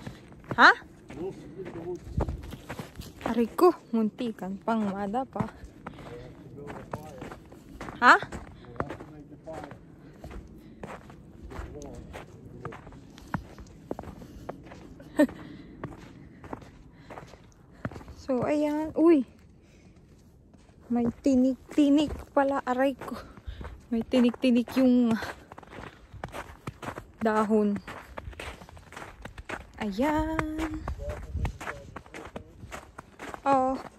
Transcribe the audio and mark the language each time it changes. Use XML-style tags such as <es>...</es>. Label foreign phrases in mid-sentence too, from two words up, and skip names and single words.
<en>Ha? Wolf in de woods.</en> <tl>Aray ko, muntikan pang madapa.</tl> <en>We have to build a fire. Ha? We have to make the fire. It's warm. So,</en> <tl>ayan. Uy! May tinik-tinik pala. Aray ko. May tinik-tinik yung dahon. Ayan. Oh.</tl>